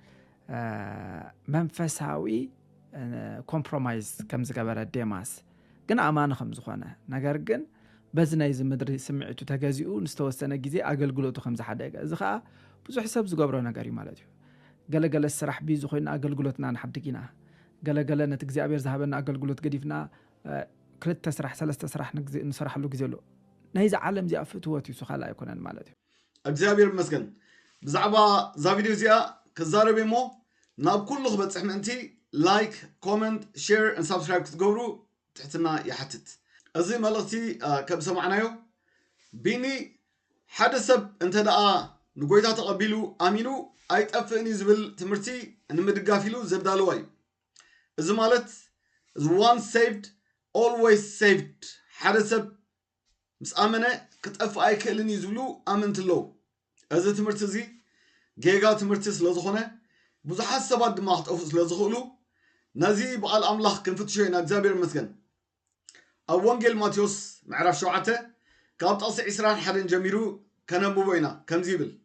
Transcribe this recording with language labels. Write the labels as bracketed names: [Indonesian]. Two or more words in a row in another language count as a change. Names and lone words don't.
[Tigrinya] መንፈሳዊ ኮምፕሮማይዝ ከም ዝገበረ ዴማስ ግን ኣማን ከም ዝኾነ ነገር ግን በዚ ናይ ዝምድሪ ስምዒቱ ተገዚኡ ንስተወሰነ ግዜ ኣገልግሎቱ ከም ዝሓደገ እዚ ከዓ ብዙሕ ሰብ ዝገብሮ ነገር እዩ ማለት እዩ ገለገለ ስራሕ ቢዙ ኮይና ኣገልግሎትና ንሓድጊና ገለገለ ነቲ እግዚአብሔር ዝሃበና ኣገልግሎት ገዲፍና ክልተ ስራሕ ሰለስተ ስራሕ ንስራሕሉ ግዜ ኣሎ ናይዚ ዓለም እዚኣ ፍትወት እዩ ሱኻላ ኣይኮነን ማለት እዩ እግዚአብሔር ይመስገን ብዛዕባ ዛ ቪድዮ እዚኣ ክዛረብ እሞ ናብ ኩሉ ክበፅሕ ምእንቲ [English] like comment share and subscribe [Tigrinya] ክትገብሩ ትሕትና ይሓትት እዚ መልእኽቲ ከም ሰማዕናዮ ቢኒ ሓደ ሰብ እንተ ደኣ ንጎይታ ተቐቢሉ ኣሚኑ ኣይጠፍእን ዝብል ትምህርቲ ንምድጋፍ ኢሉ ዘዳልዋ እዩ እዚ ማለት [English] once saved always saved [Tigrinya] ሓደ ሰብ ምስ ኣመነ ክጠፍእ ኣይክእልን ዝብሉ ኣመንቲ ኣለዉ እዚ ትምህርቲ እዚ ጌጋ ትምህርቲ ስለዝኾነ ብዙሓት ሰባት ድማ ክጠፍኡ ስለዝኽእሉ ነዚ በዓል ኣምላኽ ክንፍትሾ ኢና እግዚአብሔር ይመስገን ኣብ ወንጌል ማቴዎስ ምዕራፍ 7 ካብ ጥቕሲ 21 ጀሚሩ ከነብቦ ኢና ከምዚ ይብል